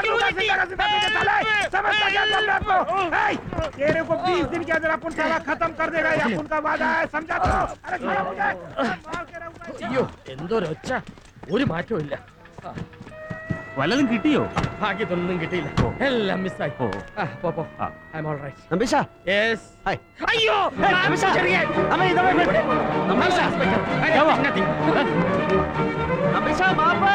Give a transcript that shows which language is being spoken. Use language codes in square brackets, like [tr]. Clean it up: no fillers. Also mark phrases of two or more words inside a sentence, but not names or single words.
[hi] तेरे को 20 दिन के अंदर अपन साला खत्म कर देगा, ये अपन का वादा है, समझा तो? अरे छोड़ो मुझे, मार के रहूंगा। [ml] അയ്യോ എന്തൊരു ഒച്ച, ഒരു മാറ്റവും ഇല്ല. വല്ലതും കിട്ടിയോ? ഭാഗ്യത്തൊന്നും കിട്ടിയില്ല, എല്ലാം മിസ്സായി. [en] പോ I am all right. [ml] നമ്പീശ, യെസ്. ഹായ്. അയ്യോ നമ്പീശ, അമ്മ ഇതവേ നമ്പീശ, നമ്പീശ മാപ്പ്.